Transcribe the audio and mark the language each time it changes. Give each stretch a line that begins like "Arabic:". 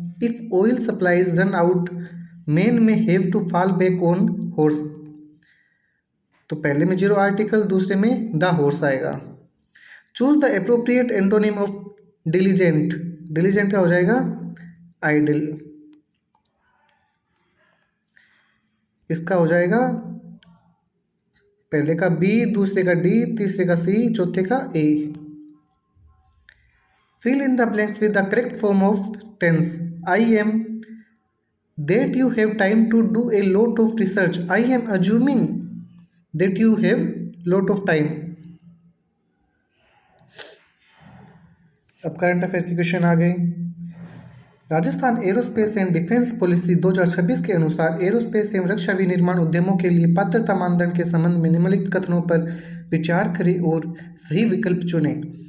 English: If oil supplies run out, men may have to fall back on horse.
Hindi: तो पहले में 0 article, दूसरे में
English: the horse
Hindi: आएगा।
English: Choose the appropriate antonym of diligent.
Hindi: Diligent क्या हो जाएगा?
English: Idle.
Hindi: इसका हो जाएगा पहले का B, दूसरे का D, तीसरे का C, चौथे का A.
English: Fill in the blanks with the correct form of tense. I am that you have time to do a lot of research. I am assuming that you have lot of time.
Hindi: अब current affair के question आ गए। Rajasthan aerospace and defence policy 2026 के अनुसार aerospace एवं रक्षा विनिर्माण उद्यमों के लिए पात्रता मानदंड के संबंध में निम्नलिखित कथनों पर विचार करें और सही विकल्प चुनें।